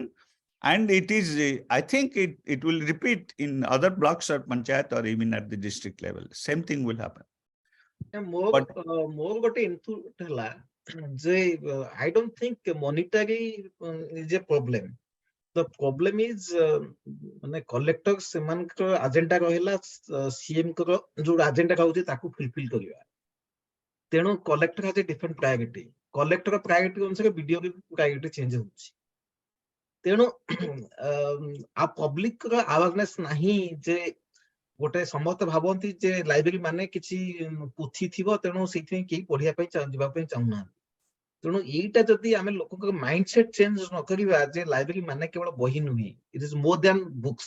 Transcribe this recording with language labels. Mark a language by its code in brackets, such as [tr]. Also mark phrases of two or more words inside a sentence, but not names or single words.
[en] And it is, I think it will repeat in other blocks or panchayat or even at the district level. Same thing will happen. [or] ମୋର ଗୋଟେ input ହେଲା ଯେ [en] I don't think monetary is a problem. The problem is [or] ମାନେ collector ସେମାନଙ୍କର agenda ରହିଲା CM ଙ୍କର ଯୋଉ agenda ରହୁଛି ତାକୁ fulfill କରିବା। [en] ତେଣୁ collector has a different priority. collector priority [or] ଅନୁସାରେ BDO ବି [en] priority change [or] ହେଉଛି। ତେଣୁ ଆ ପବ୍ଲିକ ର awareness ନାହିଁ ଯେ ଗୋଟେ ସମସ୍ତେ ଭାବନ୍ତି ଯେ ଲାଇବ୍ରେରୀ ମାନେ କିଛି ପୋଥି ଥିବ, ତେଣୁ ସେଇଥିପାଇଁ କେହି ପଢିବା ପାଇଁ ଯିବା ପାଇଁ ଚାହୁଁନାହାନ୍ତି। ତେଣୁ ଏଇଟା ଯଦି ଆମେ ଲୋକଙ୍କ [en] mind set change [or] ନ କରିବା ଯେ ଲାଇବ୍ରେରୀ ମାନେ କେବଳ ବହି ନୁହେଁ, [en] it is more than books.